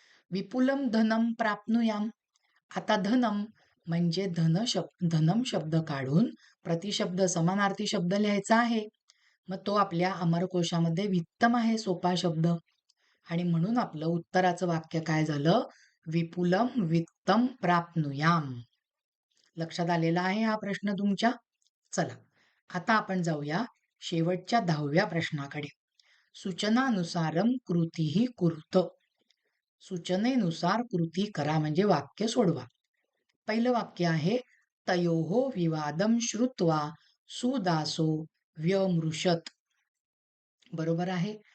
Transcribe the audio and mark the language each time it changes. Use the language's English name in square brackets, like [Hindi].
[Sanskrit] विपुलम धनम प्राप्नुयाम. [Marathi] आता धनम म्हणजे धनम शब्द काढून प्रतिशब्द समानार्थी शब्द लिहायचा आहे. मग तो आपल्या अमरकोशामध्ये वित्तम आहे, सोपा शब्द. आणि म्हणून आपलं उत्तराचं वाक्य काय झालं? [Sanskrit] विपुलम वित्तम प्राप्नुयाम. [Marathi] लक्षात आलेला आहे हा प्रश्न तुमच्या? चला आता आपण जाऊया शेवटच्या 10व्या प्रश्नाकडे. [Sanskrit] सूचनानुसारम कृतीही कुरुत. [Marathi] सूचनेनुसार कृती करा म्हणजे वाक्य सोडवा. पहिलं वाक्य आहे, [Sanskrit] तयोः विवादम श्रुत्वा सुदासो व्यमृशत. [Marathi] बरोबर आहे.